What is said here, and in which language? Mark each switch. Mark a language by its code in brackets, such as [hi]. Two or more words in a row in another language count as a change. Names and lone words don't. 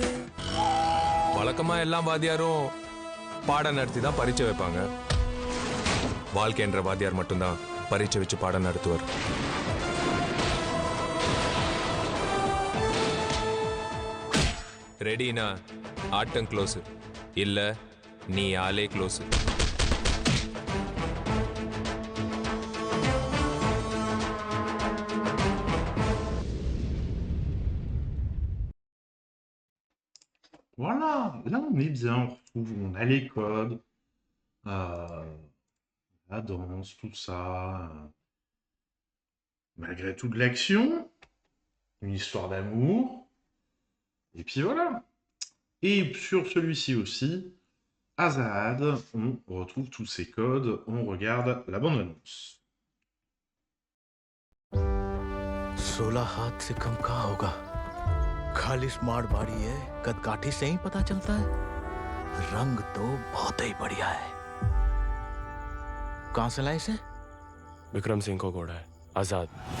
[ta] வழக்கமா எல்லா வாத்தியாரும் பாடம் நடத்தி தான் பரீட்சை வைப்பாங்க. வாழ்க்கை என்ற வாத்தியார் மட்டும்தான் பரீட்சை வச்சு பாடம் நடத்துவார். ரெடினா ஆட்டம் க்ளோஸ், இல்ல நீ ஆளே க்ளோஸ். [fr] Voilà, là on est bien, on retrouve, on a les codes, la danse, tout ça. Malgré toute l'action, une histoire d'amour. Et puis voilà. Et sur celui-ci aussi, Azad, on retrouve tous ces codes, on regarde la bande-annonce. [hi] 16 हाथ से कम कहाँ होगा? खाली स्मार्ट बॉडी है, कदकाठी से ही पता चलता है। रंग तो बहुत ही बढ़िया है। कहाँ से लाए इसे? विक्रम सिंह को घोड़ा है, आजाद।